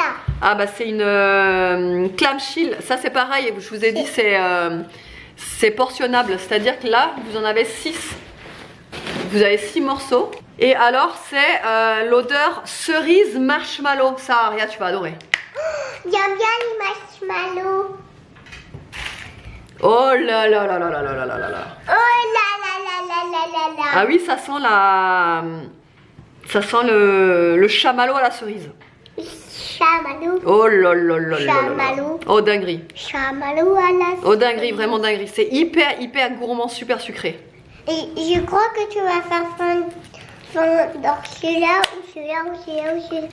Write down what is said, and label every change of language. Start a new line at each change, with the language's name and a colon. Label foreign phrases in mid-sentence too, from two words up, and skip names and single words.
French: Ah bah c'est une clamshell. Ça c'est pareil, je vous ai dit c'est portionnable. C'est-à-dire que là, vous en avez 6. Vous avez 6 morceaux. Et alors c'est l'odeur cerise marshmallow. Ça, Aria, tu vas adorer. J'aime bien les marshmallows. Oh là là là là là là là là là là. Oh là là là là là là là. Ah oui, ça sent le chamallow à la cerise. Chamallow. Oh là là là là là. Chamallow. Oh dinguerie. Chamallow à la Oh dinguerie, vraiment dinguerie. C'est hyper gourmand, super sucré. Et je crois que tu vas faire fondre dans celui-là ou celui-là ou celui-là ou celui-là.